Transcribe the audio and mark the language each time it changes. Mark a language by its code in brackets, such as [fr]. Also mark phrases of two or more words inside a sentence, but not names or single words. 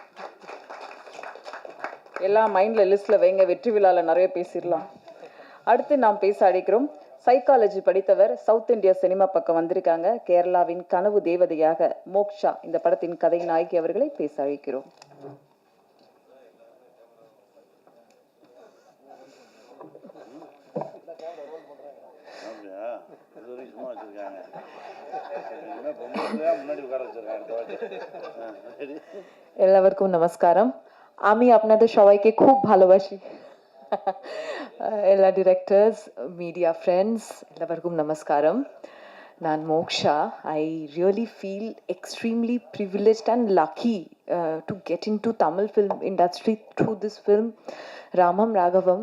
[ta] எல்லாம் மைண்டில் லிஸ்ட்டில் வைங்க, வெற்றி விழாவில் நிறைய பேசிடலாம். அடுத்து நாம் பேச அழைக்கிறோம். சைக்காலஜி படித்தவர், [en] South India cinema [ta] பக்கம் வந்திருக்காங்க. கேரளாவின் கனவு தேவதையாக மோக்ஷா, இந்த படத்தின் கதை நாயகி அவர்களை பேச அழைக்கிறோம். [ml] എല്ലാവർക്കും നമസ്കാരം. [bn] আমি আপনাদের সবাইকে খুব ভালোবাসি. [ml] എല്ലാ [en] directors, media friends, [ml] എല്ലാവർക്കും നമസ്കാരം. [ta] நான் மோக்ஷா. [en] I really feel extremely privileged and lucky to get into Tamil film industry through this film, Ramam Raghavam.